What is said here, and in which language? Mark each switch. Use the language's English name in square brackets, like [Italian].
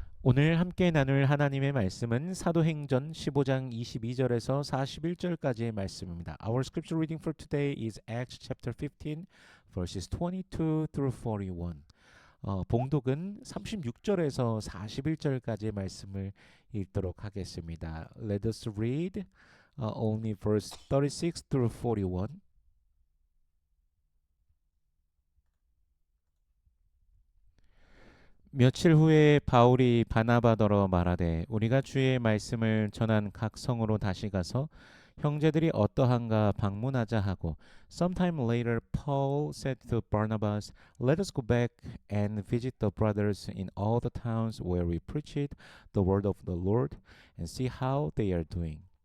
[Korean] 오늘 함께 나눌 하나님의 말씀은 사도행전 15장 22절에서 41절까지의 말씀입니다. [English] Our scripture reading for today is Acts chapter 15 verses 22 through 41. [Korean] 봉독은 36절에서 41절까지의 말씀을 읽도록 하겠습니다. [English] Let us read only verse 36 through 41. [Korean] 며칠 후에 바울이 바나바더러 말하되 우리가 주의 말씀을 전한 각 성으로 다시 가서 형제들이 어떠한가 방문하자 하고 [English] Sometime later Paul said to Barnabas, Let us go back and visit the brothers in all the towns where we preached the word of the Lord and see how they are doing.